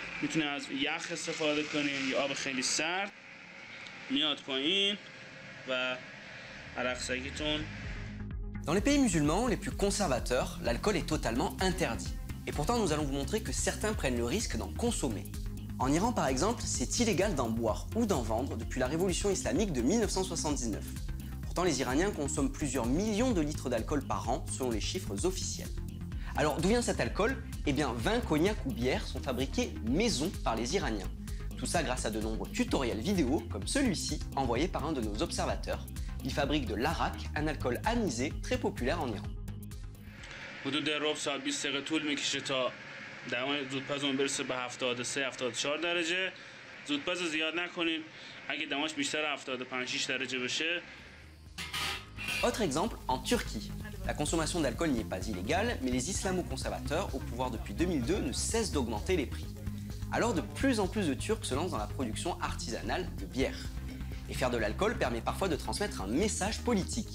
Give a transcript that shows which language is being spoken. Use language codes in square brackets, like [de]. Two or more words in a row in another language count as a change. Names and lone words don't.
[fa] میتونیم از یخ استفاده کنیم یا آب خیلی سرد میاد پایین و عرق سگیتون. [fr] Dans les pays musulmans les plus conservateurs, l'alcool est totalement interdit. Et pourtant, nous allons vous montrer que certains prennent le risque d'en consommer. En Iran, par exemple, c'est illégal d'en boire ou d'en vendre depuis la révolution islamique de 1979. Pourtant, les Iraniens consomment plusieurs millions de litres d'alcool par an, selon les chiffres officiels. Alors, d'où vient cet alcool? Eh bien, vin, cognac ou bière sont fabriqués maison par les Iraniens. Tout ça grâce à de nombreux tutoriels vidéo, comme celui-ci, envoyé par un de nos observateurs. Il fabrique de l'arak, un alcool anisé très populaire en Iran. [fa] حدود ربع ساعت 20 دقیقه طول میکشه تا دمای زودپزمون برسه به 73 74 درجه. زودپز زیاد نکنین. اگه دماش بیشتر 75 6 درجه بشه. [fr] Autre exemple, en Turquie. La consommation d'alcool n'y est pas illégale, mais les islamo-conservateurs, au pouvoir depuis 2002, ne cessent d'augmenter les prix. Alors de plus en plus de Turcs se lancent dans la production artisanale de bière. Et faire de l'alcool permet parfois de transmettre un message politique.